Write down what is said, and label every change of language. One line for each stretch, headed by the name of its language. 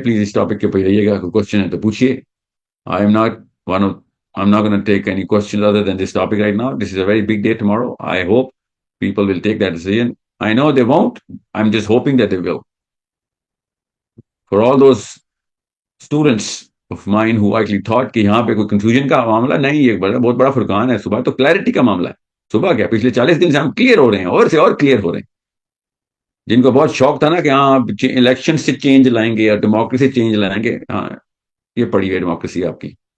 Urdu: Please اس topic کے اوپر رہیے گا, کوئی کوشچن ہے تو پوچھیے.
English: I'm not going to take any questions other than this topic right now. This is a very big day tomorrow. I hope people will take that decision. I know they won't. I'm just hoping that they will. For all those students of mine who actually thought
Urdu: کہ یہاں پہ کوئی confusion کا معاملہ نہیں, یہ بہت بڑا فرقان ہے. صبح تو کلیئرٹی کا معاملہ ہے. صبح کیا پچھلے 40 دن سے ہم کلیئر ہو رہے ہیں, اور سے اور کلیئر ہو رہے ہیں. جن کو بہت شوق تھا نا کہ ہاں الیکشن سے چینج لائیں گے یا ڈیموکریسی چینج لائیں گے, ہاں یہ پڑی ہے ڈیموکریسی آپ کی.